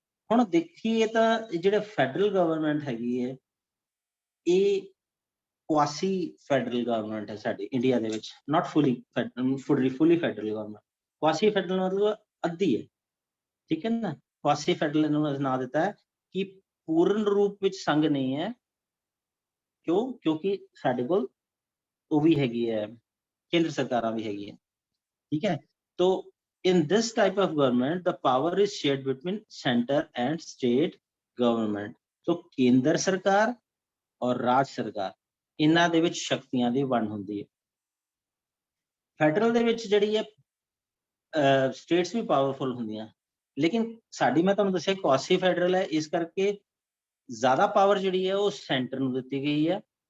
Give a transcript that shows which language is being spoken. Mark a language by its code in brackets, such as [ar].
[pa] ਹੁਣ ਦੇਖੀਏ ਤਾਂ ਜਿਹੜੇ ਫੈਡਰਲ ਗਵਰਨਮੈਂਟ ਹੈਗੀ ਹੈ ਇਹ ਕੁਆਸੀ ਫੈਡਰਲ ਗਵਰਨਮੈਂਟ ਹੈ ਸਾਡੀ ਇੰਡੀਆ ਦੇ ਵਿੱਚ, [en] Not fully federal government. [pa] ਕੁਆਸੀ ਫੈਡਰਲ ਮਤਲਬ ਅੱਧੀ ਹੈ, ਠੀਕ ਹੈ ਨਾ। ਕੁਆਸੀ ਫੈਡਰਲ ਨੂੰ ਨਾਂ ਦਿੱਤਾ ਹੈ ਕਿ ਪੂਰਨ ਰੂਪ ਵਿੱਚ ਸੰਘ ਨਹੀਂ ਹੈ। ਕਿਉਂ? ਕਿਉਂਕਿ ਸਾਡੇ ਕੋਲ ਉਹ ਵੀ ਹੈਗੀ ਹੈ, ਕੇਂਦਰ ਸਰਕਾਰਾਂ ਵੀ ਹੈਗੀ ਹੈ, ਠੀਕ ਹੈ। [en] ਤੋ in this type of government the power is shared between center and state government। [pa] so ਕੇਂਦਰ ਸਰਕਾਰ ਔਰ ਰਾਜ ਸਰਕਾਰ ਇਹਨਾਂ ਦੇ ਵਿੱਚ ਸ਼ਕਤੀਆਂ ਦੀ ਵੰਡ ਹੁੰਦੀ ਹੈ। ਫੈਡਰਲ ਦੇ ਵਿੱਚ ਜਿਹੜੀ ਹੈ ਸਟੇਟਸ ਵੀ ਪਾਵਰਫੁਲ ਹੁੰਦੀਆਂ, ਲੇਕਿਨ ਸਾਡੀ ਮੈਂ ਤੁਹਾਨੂੰ ਦੱਸਿਆ ਕੁਆਸੀ ਫੈਡਰਲ ਹੈ, ਇਸ ਕਰਕੇ ਜ਼ਿਆਦਾ ਪਾਵਰ ਜਿਹੜੀ ਹੈ ਉਹ ਸੈਂਟਰ ਨੂੰ ਦਿੱਤੀ ਗਈ ਹੈ।